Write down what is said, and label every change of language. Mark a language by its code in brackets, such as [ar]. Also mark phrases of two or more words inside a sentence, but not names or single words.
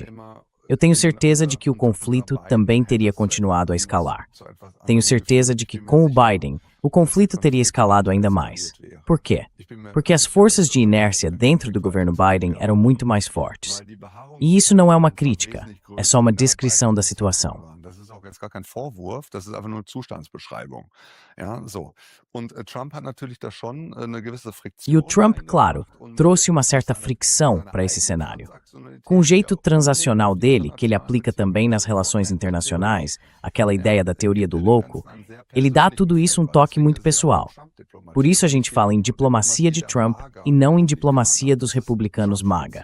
[pt] Eu tenho certeza de que o conflito também teria continuado a escalar. Tenho certeza de que com o Biden, o conflito teria escalado ainda mais. Por quê? Porque as forças de inércia dentro do governo Biden eram muito mais fortes. E isso não é uma crítica, é só uma descrição da situação. [de] Das ist auch jetzt gar kein Vorwurf, das ist einfach nur Zustandsbeschreibung. Ja, so. Und Trump hat natürlich da schon eine gewisse Friktion. [pt] E o Trump, claro, trouxe uma certa fricção para esse cenário. Com o jeito transacional dele, que ele aplica também nas relações internacionais, aquela ideia da teoria do louco, ele dá a tudo isso um toque muito pessoal. Por isso a gente fala em diplomacia de Trump e não em diplomacia dos republicanos MAGA.